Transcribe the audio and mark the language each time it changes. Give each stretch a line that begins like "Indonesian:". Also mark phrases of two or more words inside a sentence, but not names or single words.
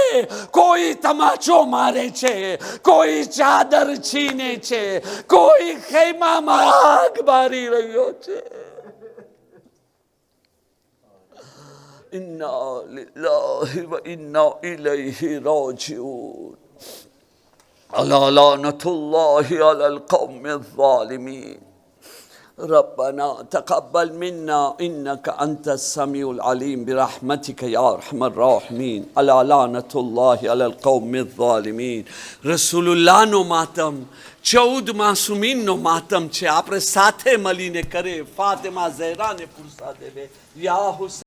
Gujarati: કોઈ તમાચો મારે છે, કોઈ ચાદર છીને છે, કોઈ ખૈમામાં આગ બારી રહ્યો છે.
Arabic: إنا لله وإنا إليه راجعون. ألا لعنة الله على القوم الظالمين. ربنا تقبل منا إنك أنت السميع العليم برحمتك يا أرحم الراحمين. ألا لعنة الله على القوم الظالمين. رسول الله
Gujarati: નો માતમ 14 માસુમીન નો માતમ છે. આપણે સાથે મળીને કરે. ફાતિમા ઝહેરાને પુરસા દેવે. યા હુસૈન